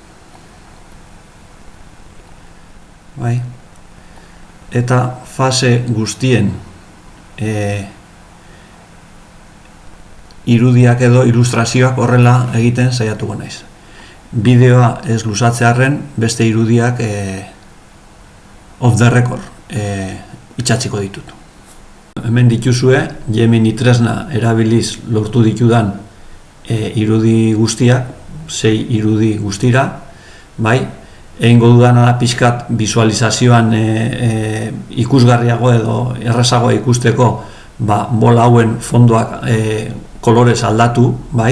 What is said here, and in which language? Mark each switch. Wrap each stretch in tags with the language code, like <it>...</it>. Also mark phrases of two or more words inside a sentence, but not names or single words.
<eu>Bai? Eta fase guztien irudiak edo ilustrazioak horrela egiten saiatuko naiz. Bideoa ez luzatzearren beste irudiak</eu> <en>off the record</en> <eu>itxatziko ditut. Hemen dituzue Gemini tresna erabiliz lortu ditudan irudi guztiak, 6 irudi guztira, bai? Egingo dudana da pixkat visualizazioan ikusgarriago edo errazagoa ikusteko bola hauen fondoak kolorez aldatu, bai?</eu>